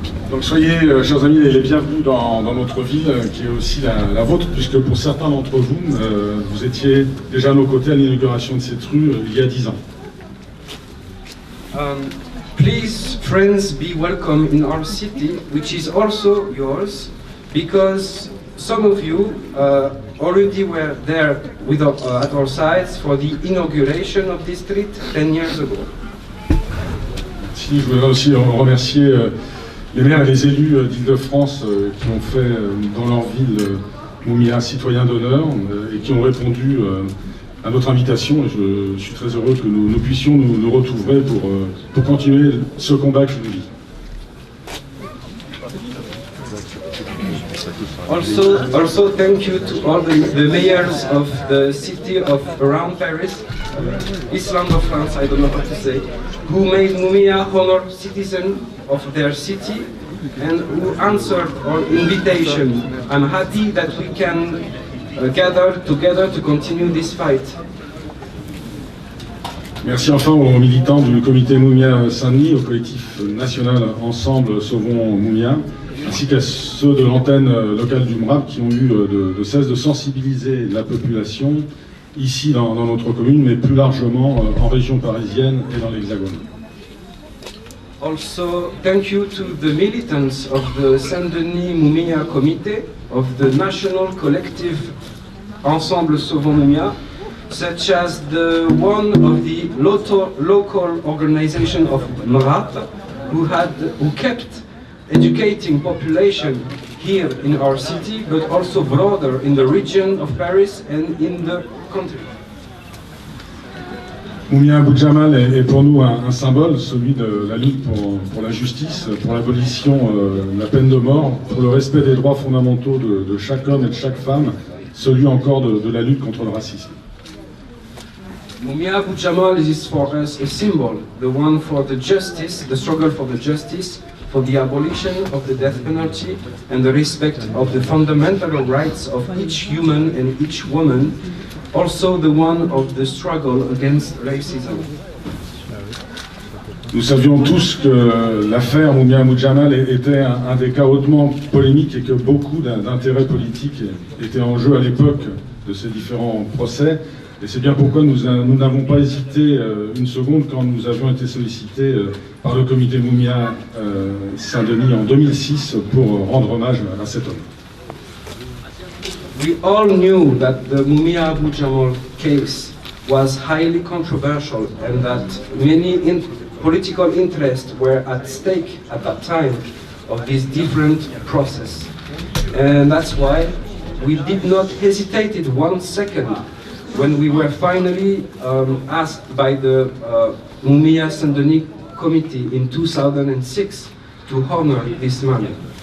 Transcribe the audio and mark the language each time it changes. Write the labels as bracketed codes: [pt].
[fr] Donc soyez, chers amis, les bienvenus dans notre ville, qui est aussi la vôtre, puisque pour certains d'entre vous, vous étiez déjà à nos côtés à l'inauguration de cette rue il y a 10 ans. [en] Please, friends, be welcome in our city, which is also yours, because some of you already were there at our sides for the inauguration of this street 10 years ago. [fr] Merci. Je voudrais aussi remercier les maires et les élus d'Île-de-France qui ont fait dans leur ville Mumia citoyen d'honneur et qui ont répondu à notre invitation. Et je suis très heureux que nous puissions nous retrouver pour continuer ce combat qui nous lie. [en] Also thank you to all the mayors of the city of around Paris, Island of France, I don't know how to say, who made Mumia honor citizen of their city and who answered our invitation. I'm happy that we can gather together to continue this fight. [fr] Merci enfin aux militants du comité Mumia Saint-Denis, au collectif national Ensemble Sauvons Mumia, ainsi qu'à ceux de l'antenne locale du MRAP qui ont eu de cesse de sensibiliser la population ici dans notre commune, mais plus largement en région parisienne et dans l'Hexagone. [en] Also, thank you to the militants of the Saint-Denis Mumia Committee, of the National Collective Ensemble Sauvons Mumia, such as the one of the local organization of MRAP, who kept educating population here in our city, but also broader in the region of Paris and in the country. [fr] Mumia Abu Jamal est pour nous un symbole, celui de la lutte pour la justice, pour l'abolition de la peine de mort, pour le respect des droits fondamentaux de chaque homme et de chaque femme, celui encore de la lutte contre le racisme. [en] Mumia Abu Jamal is for us a symbol, the one for the justice, the struggle for the justice, for the abolition of the death penalty and the respect of the fundamental rights of each human and each woman, also the one of the struggle against racism. [fr] Nous savions tous que l'affaire Mumia Abu Jamal était un des cas hautement polémiques et que beaucoup d'intérêts politiques étaient en jeu à l'époque de ces différents procès. Et c'est bien pourquoi nous n'avons pas hésité une seconde quand nous avions été sollicités par le comité Mumia Saint-Denis en 2006 pour rendre hommage à cet homme. [en] We all knew that the Mumia Abu Jamal case was highly controversial and that many political interests were at stake at that time of this different process. And that's why we did not hesitate 1 second when we were finally asked by the Mumia Saint-Denis Committee in 2006 to honor this man.